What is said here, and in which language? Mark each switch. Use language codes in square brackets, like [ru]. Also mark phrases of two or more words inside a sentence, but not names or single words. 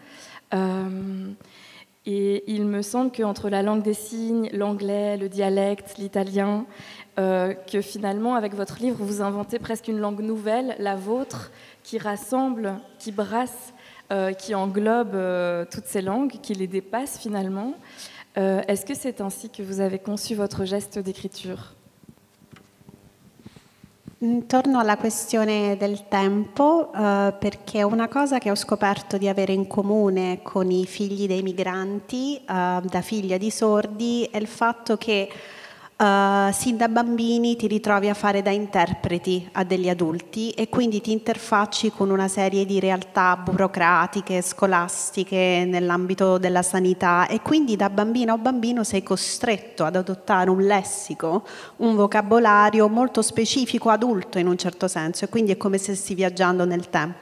[fr] Et il me semble qu'entre la langue des signes, l'anglais, le dialecte, l'italien, que finalement, avec votre livre, vous inventez presque une langue nouvelle, la vôtre, qui rassemble, qui brasse, qui englobe toutes ces langues, qui les dépasse finalement. Est-ce que c'est ainsi que vous avez conçu votre geste d'écriture? [it] Torno alla questione del tempo, perché una cosa che ho scoperto di avere in comune con i figli dei migranti, da figlia di sordi, è il fatto che sin da bambini ti ritrovi a fare da interpreti a degli adulti e quindi ti interfacci con una serie di realtà burocratiche, scolastiche nell'ambito della sanità e quindi da bambina o bambino sei costretto ad adottare un lessico, un vocabolario molto specifico, adulto in un certo senso, e quindi è come se stessi viaggiando nel tempo.